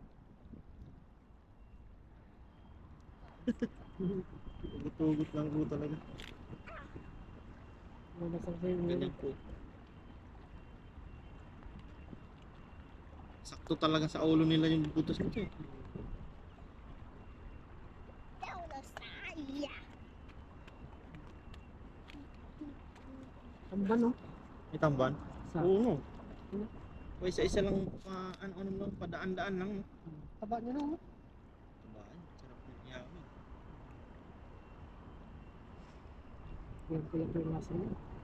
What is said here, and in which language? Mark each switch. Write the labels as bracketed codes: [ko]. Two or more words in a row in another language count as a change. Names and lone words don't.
[tl] Tugot-tugot lang po talaga. Ganyan po. Sakto talaga sa ulo nila yung butas nito eh. [zh] 掉了啥呀？ [tl] Tamban, no? May tamban? Sa Oo. O isa-isa lang ano lang, padaan-daan lang. taba niya, no? Tabaan, sarap ng yamin. Yan ko yung lasa niya.